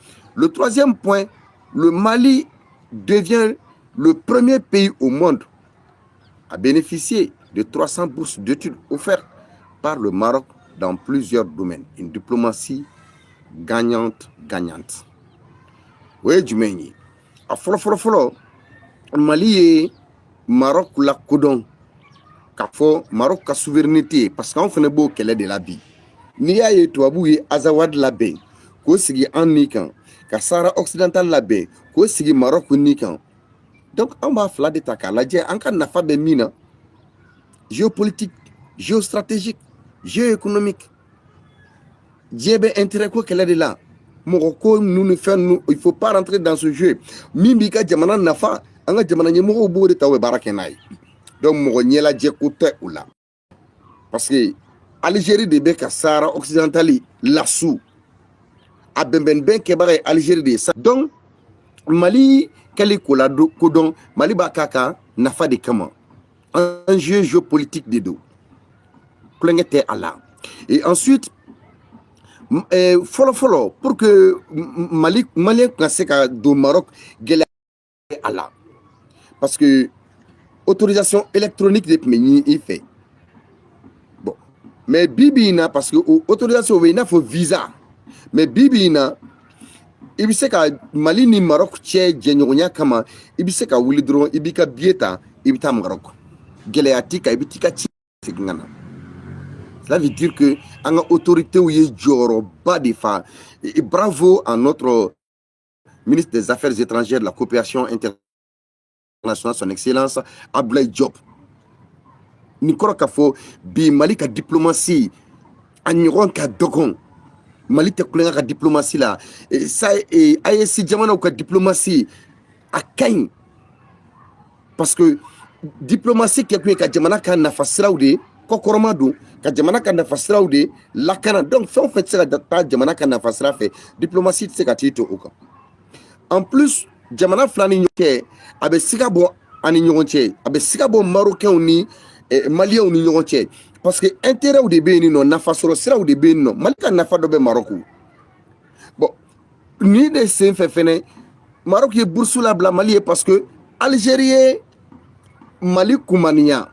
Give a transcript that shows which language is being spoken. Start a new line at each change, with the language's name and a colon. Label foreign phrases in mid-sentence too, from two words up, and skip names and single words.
French: Le troisième point, le Mali devient le premier pays au monde à bénéficier de 300 bourses d'études offertes par le Maroc dans plusieurs domaines. Une diplomatie gagnante. Oui, Djumeni.
Bambara: A folo Mali et Maroc la kodon. K'a fɔ Maroc ka souveraineté parce qu'anw fana b'o kɛlɛ de la bi. N'i y'a ye tubabuw ye Azawad labɛn k'o sigi an ni kan, ka Sahara occidental labɛn k'o sigi Maroc ni kan. Donc an b'a fila de ta k'a lajɛ an ka nafa bɛ min na,
French: géopolitique, géostratégique, géoéconomique.
Bambara: Diɲɛ bɛ intérêt ko kɛlɛ de la. Mɔgɔ ko ninnu ni fɛn ninnu,
French: il faut pas rentrer dans ce jeu.
Bambara: Min b'i ka jamana nafa, an ka jamana ɲɛmɔgɔw b'o de ta u bɛ baara kɛ n'a ye. Donc mɔgɔ ɲɛlajɛ ko tɛ u la.
French: Parce que
Bambara: Algérie de bɛ ka Sahara occidental lasu. A bɛnbɛnbɛn kɛbaga ye Algérie de ye. Donc Mali kɛli ko la kodɔn, Mali b'a k'a ka nafa de kama.
French: Enjeu géopolitique
Bambara: de don. Kulonkɛ tɛ a la.
French: Et ensuite,
Bambara: fɔlɔ
French: pour que
Bambara: Malien ka se ka don Maroc gɛlɛya a la.
French: Parce que autorisation électronique
Bambara: de tun bɛ ɲini i fɛ.
French: Bon, mais
Bambara: bibi in na
French: parce que autorisation
Bambara: bɛ i n'a fɔ visa. Mais bibi in na i bɛ se ka Mali ni Maroc cɛ jɛɲɔgɔnya kama i bɛ se ka wuli dɔrɔn i b'i ka billet ta i bɛ taa Maroc. Gɛlɛya t'i kan i bɛ t'i ka ci segin ka na.
French: Cela veut dire que
Bambara: an ka autorité ye jɔyɔrɔba de fa.
French: Et bravo à notre ministre des Affaires étrangères de la coopération internationale, son excellence Abdoulaye Diop.
Bambara: Ni kɔrɔ k'a fɔ bi Mali ka diplomatie a ɲɔgɔn ka dɔgɔn. Mali tɛ kulonkɛ ka diplomatie la. AES jamanaw ka diplomatie a ka ɲi.
French: Parce que
Bambara: diplomatie kɛ kun ye ka jamana ka nafa siraw de kɔkɔrɔma don, ka jamana ka nafa siraw de lakana. Donc fɛn o fɛn tɛ se ka taa jamana ka nafa sira fɛ, diplomatie tɛ se ka t'i to o kan.
French: En plus,
Bambara: jamana fila ni ɲɔgɔn cɛ a bɛ siga bɔ an ni ɲɔgɔn cɛ, a bɛ siga bɔ Marocains ni Maliens ni ɲɔgɔn cɛ.
French: Parce que
Bambara: intérêt de bɛ yen nɔ, nafa sɔrɔ siraw de bɛ yen nɔ. Mali ka nafa dɔ bɛ Maroc. Bon, ni de sen fɛ fɛnɛ, Maroc ye bourse labila Mali ye
French: parce que
Bambara: Algérie ye Mali kumaniya.